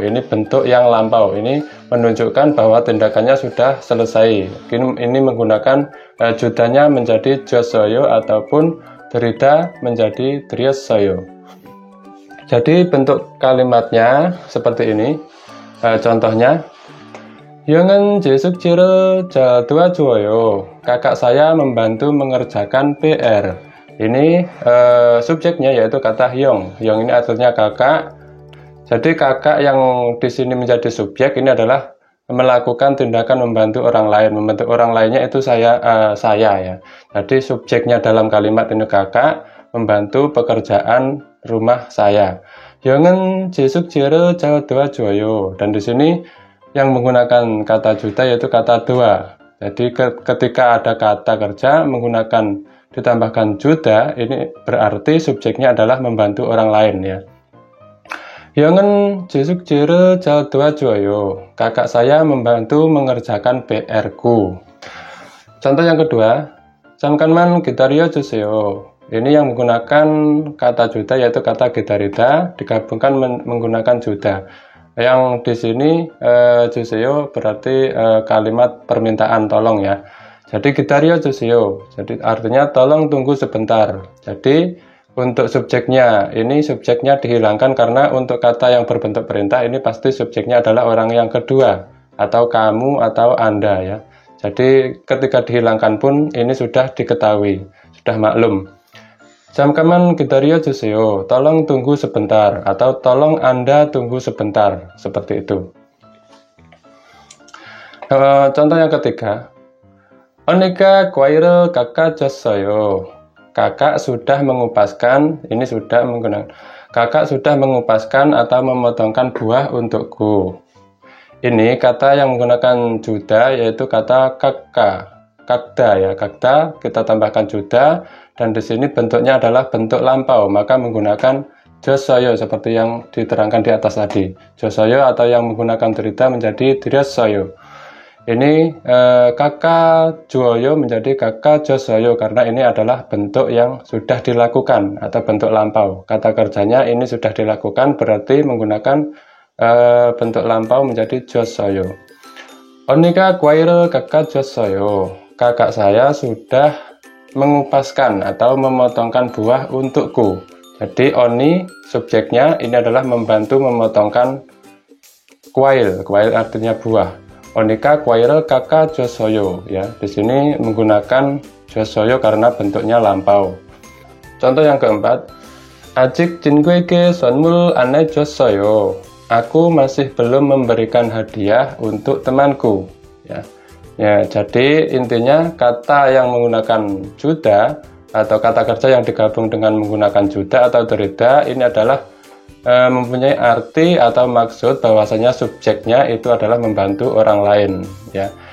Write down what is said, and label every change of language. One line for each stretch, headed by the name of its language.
Indonesian: Ini bentuk yang lampau. Ini menunjukkan bahwa tindakannya sudah selesai. Ini menggunakan judanya menjadi juassoyo ataupun derita menjadi driosoyo. Jadi bentuk kalimatnya seperti ini. Contohnya,
Korean: "형은 제 숙제를 잘 도와줘요."
Indonesian: Kakak saya membantu mengerjakan PR. Ini subjeknya yaitu kata hyong. Hyong ini artinya kakak. Jadi kakak yang di sini menjadi subjek ini adalah melakukan tindakan membantu orang lain. Membantu orang lainnya itu saya ya. Jadi subjeknya dalam kalimat ini kakak membantu pekerjaan rumah saya.
Korean: 형은 제 숙제를 잘 도와줘요.
Indonesian: Dan di sini yang menggunakan kata juta yaitu kata doa. Jadi ketika ada kata kerja menggunakan ditambahkan juda, ini berarti subjeknya adalah membantu orang lain ya.
Korean: 형은 제 숙제를 잘 도와줘요.
Indonesian: Kakak saya membantu mengerjakan PR-ku. Contoh yang kedua,
Korean: 잠깐만 기다려주세요.
Indonesian: Ini yang menggunakan kata juda yaitu kata 기다리다 digabungkan menggunakan juda. Yang di sini 주세요 berarti kalimat permintaan tolong ya. Jadi
Korean: 기다려주세요.
Indonesian: Jadi artinya tolong tunggu sebentar. Jadi untuk subjeknya ini subjeknya dihilangkan karena untuk kata yang berbentuk perintah ini pasti subjeknya adalah orang yang kedua atau kamu atau Anda ya. Jadi ketika dihilangkan pun ini sudah diketahui, sudah maklum.
Korean: 잠깐만 기다려주세요.
Indonesian: Tolong tunggu sebentar atau tolong Anda tunggu sebentar, seperti itu. Contoh yang ketiga.
Korean: 언니가 과일을 깎아줬어요.
Indonesian: Kakak sudah mengupaskan, ini sudah menggunakan. Kakak sudah mengupaskan atau memotongkan buah untukku. Ini kata yang menggunakan juda yaitu kata kakak. Kakda ya, kakda kita tambahkan juda dan di sini bentuknya adalah bentuk lampau, maka menggunakan josoyo seperti yang diterangkan di atas tadi. Josoyo atau yang menggunakan derita menjadi diriosoyo. Ini kakak juoyo menjadi kakak josoyo karena ini adalah bentuk yang sudah dilakukan atau bentuk lampau. Kata kerjanya ini sudah dilakukan berarti menggunakan bentuk lampau menjadi josoyo.
Korean: 언니가 과일을 깎아줬어요.
Indonesian: Kakak saya sudah mengupaskan atau memotongkan buah untukku. Jadi oni subjeknya ini adalah membantu memotongkan kwail. Kwail artinya buah. Onika kwail kakak josoyo ya. Di sini menggunakan josoyo karena bentuknya lampau. Contoh yang keempat.
Korean: 아직 친구에게 선물 안 해줬어요.
Indonesian: aku masih belum memberikan hadiah untuk temanku. Ya, jadi intinya kata yang menggunakan juda atau kata kerja yang digabung dengan menggunakan juda atau derida ini adalah mempunyai arti atau maksud bahwasanya subjeknya itu adalah membantu orang lain, ya.